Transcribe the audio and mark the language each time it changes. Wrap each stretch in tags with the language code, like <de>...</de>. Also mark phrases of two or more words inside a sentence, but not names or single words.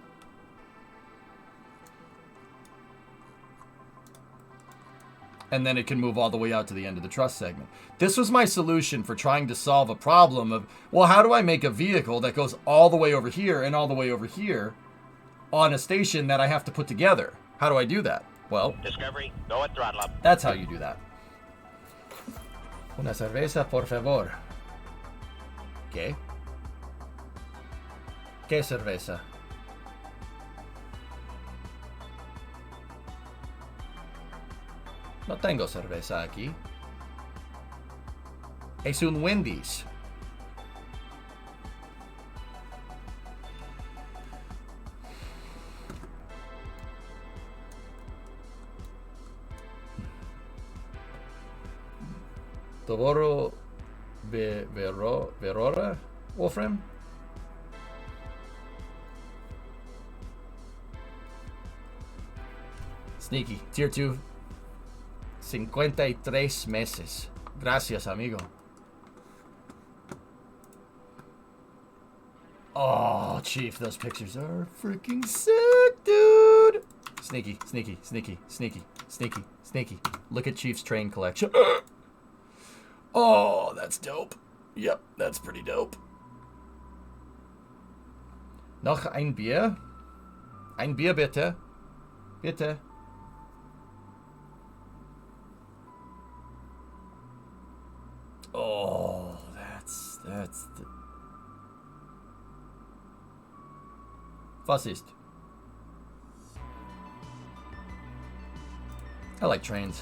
<en>And then it can move all the way out to the end of the truss segment. This was my solution for trying to solve a problem of, well, how do I make a vehicle that goes all the way over here and all the way over here on a station that I have to put together? How do I do that? Well, Discovery, go at throttle up. That's how you do that.</en> <es>Una cerveza, por favor. ¿Qué? ¿Qué cerveza? No tengo cerveza aquí. Es un Wendy's. Toboro Verora, Wolfram?</es> <en>Sneaky. Tier 2.</en> <es>53 meses. Gracias, amigo.</es> <en>Oh, Chief, those pictures are freaking sick, dude. Sneaky, sneaky, sneaky, sneaky, sneaky, sneaky. Look at Chief's train collection. Oh, that's dope. Yep, that's pretty dope.</en> <de>Noch ein Bier? Ein Bier, bitte. Bitte.</de> <en>Oh, that's the...</en> <de>Was ist?</de> <en>I like trains.</en>